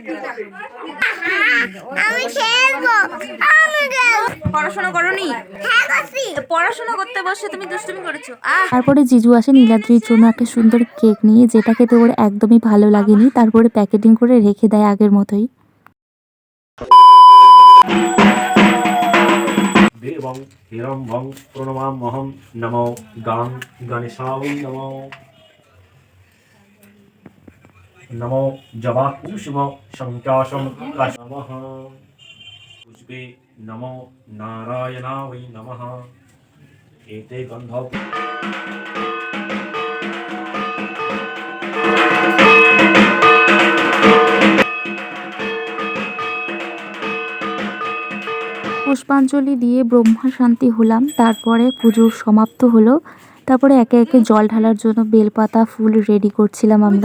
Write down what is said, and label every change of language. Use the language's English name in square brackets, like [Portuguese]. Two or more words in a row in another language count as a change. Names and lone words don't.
[Bangla] পড়াশোনা করোনি? পড়াশোনা করতে বসে তুমি দুষ্টুমি করেছো। তারপরে জিজু আসে নীলাদ্রির জন্য একটা সুন্দর কেক নিয়ে, যেটা খেতে ওর একদমই ভালো লাগেনি, তারপরে প্যাকেটিং করে রেখে দেয় আগের মতোই। [Sanskrit] देवं हिरण्यं प्रणमाम्यहं नमो गां गणेशाय नमो नमो जवाकुसुम शङ्काशं नमः पुष्पे नमो नारायणाय नमः एते गन्धौ [Bangla] পুষ্পাঞ্জলি দিয়ে ব্রহ্মা শান্তি হলাম। তারপরে পুজোর সমাপ্ত হলো। তারপরে একে একে জল ঢালার জন্য বেলপাতা, ফুল রেডি করছিলাম আমরা।